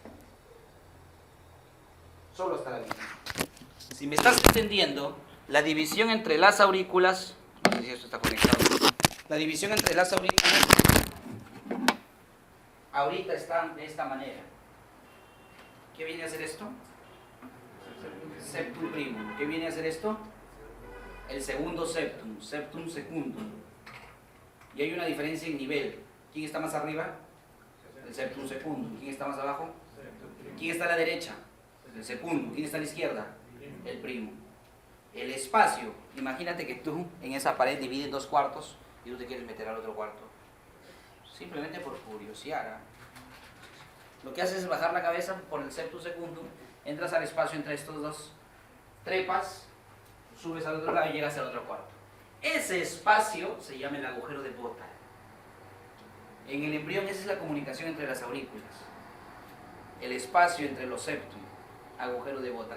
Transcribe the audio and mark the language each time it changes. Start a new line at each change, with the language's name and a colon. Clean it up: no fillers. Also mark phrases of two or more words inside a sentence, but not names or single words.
Spanish: Solo hasta la mitad. Si me estás entendiendo, la división entre las aurículas, no sé si esto está conectado, la división entre las aurículas ahorita está de esta manera. ¿Qué viene a hacer esto?
Latin: Septum primum.
Spanish: ¿Qué viene a hacer esto? El segundo septum,
Latin: septum secundum.
Spanish: Y hay una diferencia en nivel. ¿Quién está más arriba? El
Latin: septum secundum.
Spanish: ¿Quién está más abajo? ¿Quién está a la derecha? El secundum. ¿Quién está a la izquierda? El primo. El espacio, imagínate que tú en esa pared divides 2 cuartos y tú te quieres meter al otro cuarto. Simplemente por curiosidad. ¿Eh? Lo que haces es bajar la cabeza por el
Latin: septum secundum,
Spanish: entras al espacio entre estos dos, trepas, subes al otro lado y llegas al otro cuarto. Ese espacio se llama el agujero de Bota. En el embrión esa es la comunicación entre las aurículas. El espacio entre los septum, agujero de Bota.